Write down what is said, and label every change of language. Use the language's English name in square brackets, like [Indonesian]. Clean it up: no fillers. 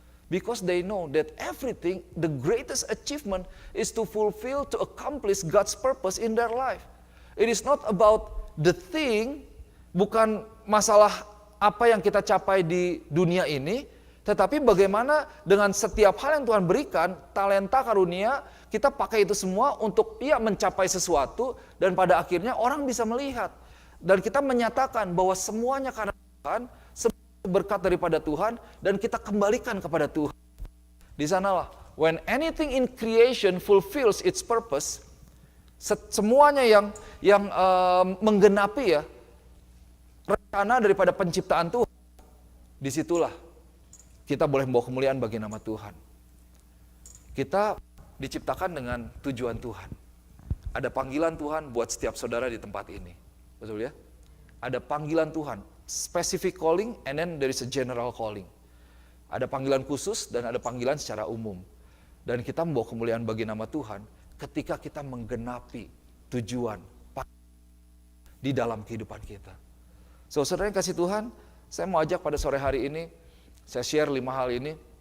[English] Because they know that everything, the greatest achievement is to fulfill, to accomplish God's purpose in their life. It is not about the thing, [Indonesian] bukan masalah apa yang kita capai di dunia ini, tetapi bagaimana dengan setiap hal yang Tuhan berikan, talenta karunia, kita pakai itu semua untuk mencapai sesuatu, dan pada akhirnya orang bisa melihat. Dan kita menyatakan bahwa semuanya karena Tuhan, berkat daripada Tuhan dan kita kembalikan kepada Tuhan. Di sanalah, [English] when anything in creation fulfills its purpose, [Indonesian] semuanya yang menggenapi ya rencana daripada penciptaan Tuhan, disitulah kita boleh membawa kemuliaan bagi nama Tuhan. Kita diciptakan dengan tujuan Tuhan. Ada panggilan Tuhan buat setiap saudara di tempat ini. Betul ya? Ada panggilan Tuhan, [English] specific calling, and then there is a general calling. [Indonesian] Ada panggilan khusus dan ada panggilan secara umum. Dan kita membawa kemuliaan bagi nama Tuhan ketika kita menggenapi tujuan di dalam kehidupan kita. So, saudara yang kasih Tuhan, saya mau ajak pada sore hari ini, saya share 5 hal ini.